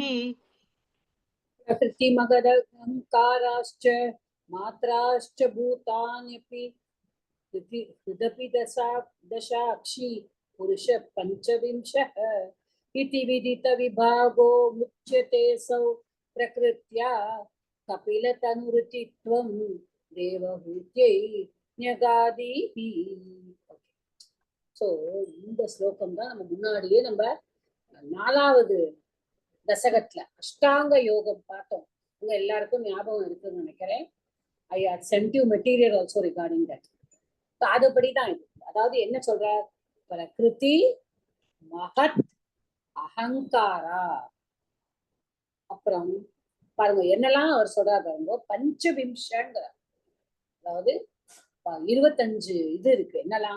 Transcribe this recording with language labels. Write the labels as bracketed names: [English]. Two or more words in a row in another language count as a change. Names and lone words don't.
[Sanskrit] प्रकृति महदहंकाराश्च मात्राश्च भूतान्यपि हृदपि दशाक्षी पुरुष पंचविंशः इति विदित विभागो मुच्यते सौ प्रकृत्या कपिलतनुरुचित्वं देवहूत्यै ஞகாதிஹி. [Tamil] ஸோ இந்த ஸ்லோகம் தான் நம்ம முன்னாடியே நம்ம 4வது தசகத்துல அஷ்டாங்க யோகம் பார்த்தோம். உங்க எல்லாருக்கும் ஞாபகம் இருக்குன்னு நினைக்கிறேன். [English] I had sent you material also regarding that. [Tamil] அதுபடிதான் இது. அதாவது என்ன சொல்ற? [Sanskrit] प्रकृति महत् अहंकारा. [Tamil] அப்புறம் பாருங்க என்னெல்லாம் அவர் சொல்றாரு பாருங்க. பஞ்சவிம்சங்கிற, அதாவது 25 இது இருக்கு. என்னெல்லாம்?